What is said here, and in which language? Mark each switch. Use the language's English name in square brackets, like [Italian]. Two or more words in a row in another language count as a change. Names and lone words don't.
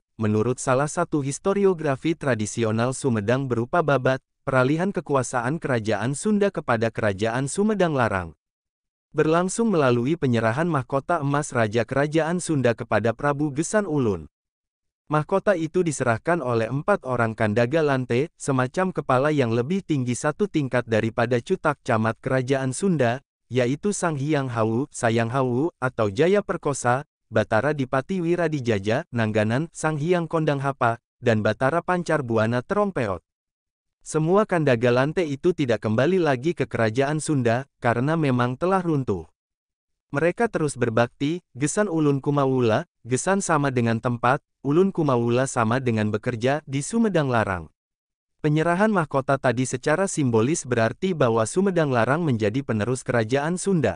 [Indonesian] Menurut salah satu historiografi tradisional Sumedang berupa babat, peralihan kekuasaan Kerajaan Sunda kepada Kerajaan Sumedang Larang berlangsung melalui penyerahan mahkota emas Raja Kerajaan Sunda kepada Prabu Gesan Ulun. Mahkota itu diserahkan oleh 4 orang Kandaga Lante, semacam kepala yang lebih tinggi satu tingkat daripada Cutak Camat Kerajaan Sunda, yaitu Sang Hyang Hawu, Sayang Hawu, atau Jaya Perkosa, Batara Dipati Wiradijaja, Nangganan, Sang Hyang Kondang Hapa, dan Batara Pancar Buana Terongpeot. Semua Kandaga Lante itu tidak kembali lagi ke Kerajaan Sunda, karena memang telah runtuh. Mereka terus berbakti. Gesan Ulun Kumawula, Gesan sama dengan tempat, Ulun Kumawula sama dengan bekerja, di Sumedang Larang. Penyerahan mahkota tadi secara simbolis berarti bahwa Sumedang Larang menjadi penerus Kerajaan Sunda.